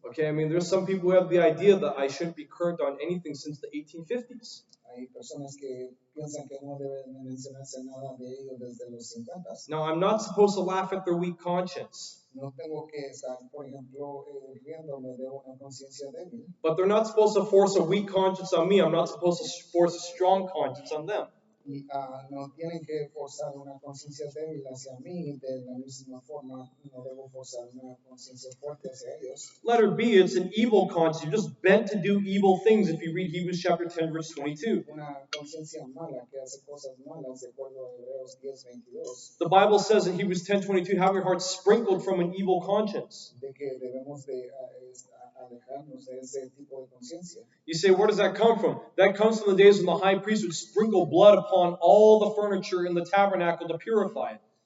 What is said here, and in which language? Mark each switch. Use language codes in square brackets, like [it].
[en] Okay, I mean, there's some people who have the idea that I shouldn't be current on anything since the 1850s. [es] Hay personas que piensan que no deben mencionarse nada de ellos desde los 50. [en] Now, I'm not supposed to laugh at their weak conscience, [es] No tengo que estar, por ejemplo, riéndome de una conciencia débil. [en] but they're not supposed to force a weak conscience on me. I'm not supposed to force a strong conscience on them. [es] Y no tienen que forzar una conciencia débil hacia mí, de la misma forma no debo forzar una conciencia fuerte hacia ellos. [en] Letter B, it's an evil conscience. You're just bent to do evil things if you read Hebrews chapter 10, verse 22. [es] Una conciencia mala que hace cosas malas, de acuerdo a Hebreos 10:22, [en] The Bible says in Hebrews 10:22, have your hearts sprinkled from an evil conscience. [es] de que debemos de alejarnos de ese tipo de conciencia. [en] You say, where does that come from? That comes from the days when the high priest would sprinkle blood upon all the furniture in the tabernacle to purify it.